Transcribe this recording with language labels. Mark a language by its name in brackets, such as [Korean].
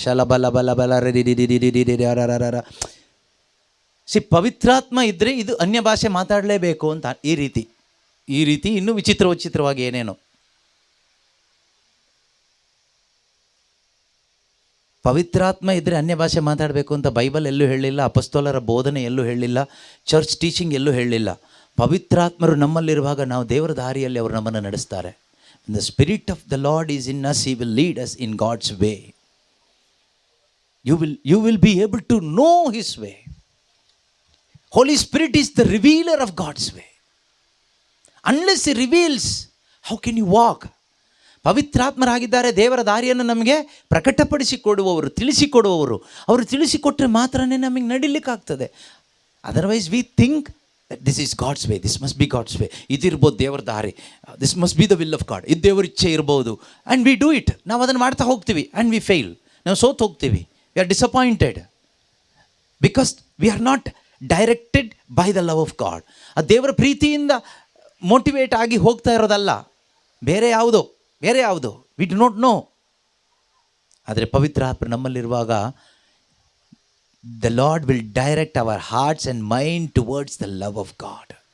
[Kannada] ಶಲ ಬಲ ಬಲ ಬಲ ರ. ಪವಿತ್ರಾತ್ಮ ಇದ್ದರೆ ಇದು ಅನ್ಯ ಭಾಷೆ ಮಾತಾಡಲೇಬೇಕು ಅಂತ ಈ ರೀತಿ ಇನ್ನೂ ವಿಚಿತ್ರವಾಗಿ ಏನೇನೋ. ಪವಿತ್ರಾತ್ಮ ಇದ್ದರೆ ಅನ್ಯ ಭಾಷೆ ಮಾತಾಡಬೇಕು ಅಂತ ಬೈಬಲ್ ಎಲ್ಲೂ ಹೇಳಲಿಲ್ಲ, ಅಪೊಸ್ತಲರ ಬೋಧನೆ ಎಲ್ಲೂ ಹೇಳಲಿಲ್ಲ, ಚರ್ಚ್ ಟೀಚಿಂಗ್ ಎಲ್ಲೂ ಹೇಳಲಿಲ್ಲ. ಪವಿತ್ರಾತ್ಮರು ನಮ್ಮಲ್ಲಿರುವಾಗ ನಾವು ದೇವರ ದಾರಿಯಲ್ಲಿ ಅವರು ನಮ್ಮನ್ನು ನಡೆಸ್ತಾರೆ. [English] When the Spirit of the Lord is in us, He will lead us in God's way. You will be able to know His way. Holy Spirit is the revealer of God's way. Unless He reveals, how can you walk? [Kannada] ಪವಿತ್ರಾತ್ಮರಾಗಿದ್ದಾರೆ, ದೇವರ ದಾರಿಯನ್ನು ನಮಗೆ ಪ್ರಕಟಪಡಿಸಿಕೊಡುವವರು, ತಿಳಿಸಿಕೊಡುವವರು. ಅವರು ತಿಳಿಸಿಕೊಟ್ಟರೆ ಮಾತ್ರನೇ ನಮಗೆ ನಡಿಲಿಕ್ಕಾಗ್ತದೆ. [English] Otherwise we think this is God's way, this must be God's way. [Kannada] ಇದಿರ್ಬೋದು ದೇವರ ದಾರಿ, [English] this must be the will of God, [Kannada] ಇದು ದೇವರ ಇಚ್ಛೆ ಇರ್ಬೋದು. [English] And we do it. [Kannada] ನಾವು ಅದನ್ನು ಮಾಡ್ತಾ ಹೋಗ್ತೀವಿ [English] And we fail. [Kannada] ನಾವು ಸೋತು ಹೋಗ್ತೀವಿ. [English] We are disappointed because we are not directed by the love of God. [Kannada] ಆ ದೇವರ ಪ್ರೀತಿಯಿಂದ ಮೋಟಿವೇಟ್ ಆಗಿ ಹೋಗ್ತಾ ಇರೋದಲ್ಲ, ಬೇರೆ ಯಾವುದೋ. [English] We do not know. [Kannada] ಆದರೆ ಪವಿತ್ರ ಆತ್ಮ ನಮ್ಮಲ್ಲಿರುವಾಗ [English] the Lord will direct our hearts and mind towards the love of God.